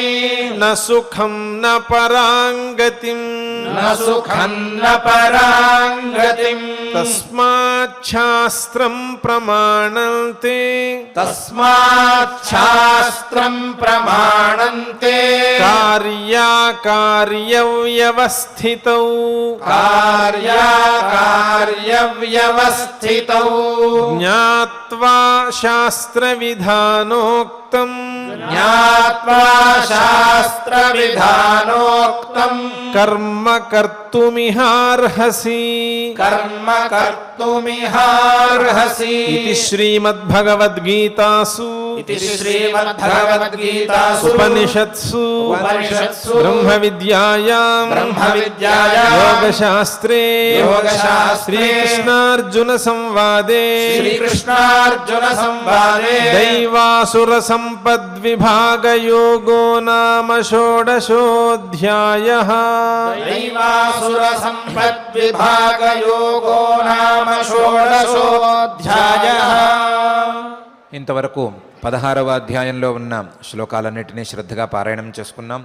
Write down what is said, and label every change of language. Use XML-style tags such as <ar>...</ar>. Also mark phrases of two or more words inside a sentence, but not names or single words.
<sa>न सुखं न परां गतिम् न सुखं न परां गतिम् तस्माच्छास्त्रं प्रमाणन्ते तस्मात् शास्त्रं प्रमाणन्ते కార్యాకార్యవ్యవస్థితౌ కార్యాకార్యవ్యవస్థితౌ జ్ఞాత్వా శాస్త్రవిధానోక్తం జ్ఞాత్వా శాస్త్రవిధానోక్తం కర్మ కర్తుమిహార్హసి కర్మ కర్తుమిహార్హసి ఇది శ్రీమద్భగవద్గీతాసు ఇది శ్రీమద్భగవద్గీతాసు ఉపనిషత్సు ఉపనిషత్సు బ్రహ్మ విద్యాయాం యోగశాస్త్రే శ్రీకృష్ణార్జున సంవాదే శ్రీకృష్ణార్జున సంవాదే దైవాసుర సంపద్విభాగయోగో నామ షోడశోऽధ్యాయః దైవాసుర సంపద్విభాగయోగో నామ షోడశోऽధ్యాయః.</sa> <te>ఇంతవరకు 16వ అధ్యాయంలో ఉన్న శ్లోకాలన్నిటినీ శ్రద్ధగా పారాయణం చేసుకున్నాం.</te>